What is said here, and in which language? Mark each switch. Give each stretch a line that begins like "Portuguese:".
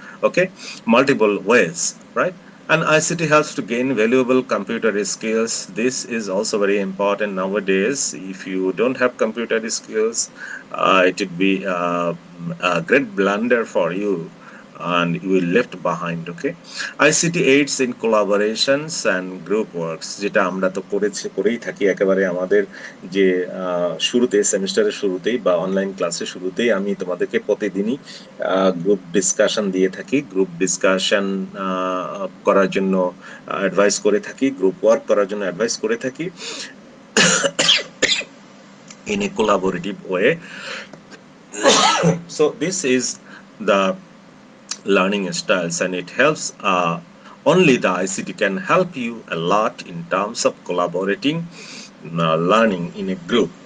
English: Okay, multiple ways, right? And ICT helps to gain valuable computer skills. This is also very important nowadays. If you don't have computer skills, it would be a great blunder for you, and you will left behind. Okay, ICT aids in collaborations and group works,
Bangla: যেটা আমরা তো করেই থাকি একেবারে আমাদের যে শুরুতে সেমিস্টারের শুরুতেই বা অনলাইন ক্লাসের শুরুতেই আমি তোমাদেরকে প্রতিদিনই গ্রুপ ডিসকাশন দিয়ে থাকি, গ্রুপ ডিসকাশন করার জন্য অ্যাডভাইস করে থাকি, গ্রুপ ওয়ার্ক করার জন্য অ্যাডভাইস করে থাকি
English: in a collaborative way. So this is the learning styles, and it helps only the ICT can help you a lot in terms of collaborating learning in a group.